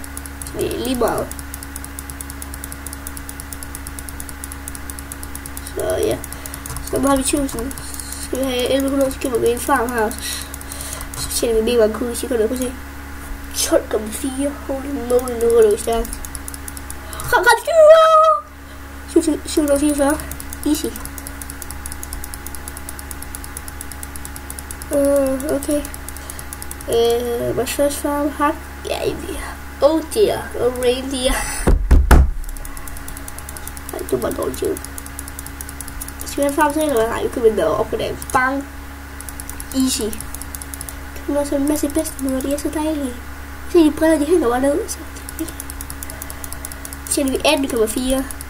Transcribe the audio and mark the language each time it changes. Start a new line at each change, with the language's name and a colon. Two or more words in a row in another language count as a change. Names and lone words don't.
Danish: Så det er lige meget. Så ja. Så nu har vi 1000. Skal vi have 1100, så køber vi en farm her. Så tjener vi mega mange cookies. Jeg kan ned på se. 12,4.
English: Holy moly,
Danish: nu er det jo stærkt. 744. Easy. Okay.
English: My first farm hat. Yeah, oh dear. Oh reindeer.
Danish: Ej, du var dårligt jo. Skal vi have en farm til, eller hvad? Nej, vi kan vinde op på den.
English: Bang. Easy.
Danish: Der er også en masse bedstemøder, de er så dejlige. Se, de briller, de hænger bare ned. Så tjener vi 18,4.